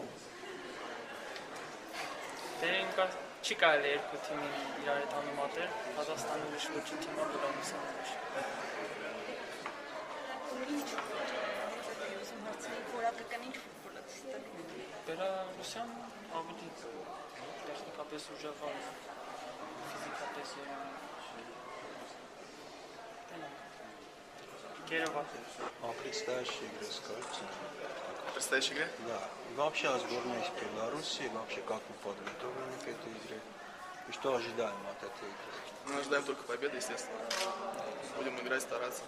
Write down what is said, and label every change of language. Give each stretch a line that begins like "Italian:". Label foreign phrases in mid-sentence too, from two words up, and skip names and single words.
Armenian: Դե չի կարելի երկու թիմին իրար հետ համեմատել, Ղազախստանը ուրիշ ոչինչ թիմը, Բելարուսը ուրիշ։ Որակական ինչ ֆուտբոլ է ցույց Բելարուսյան ավելի տեխնիկապես ուժեղար է, ֆիզիկապես Кирова.
Russian: А предстоящие игры скажете? Предстоящие игры? Да. И вообще о сборной из Беларуси, вообще как вы подготовлены к этой игре? И что ожидаем от этой игры? Мы ожидаем только победы, естественно. Будем играть, стараться.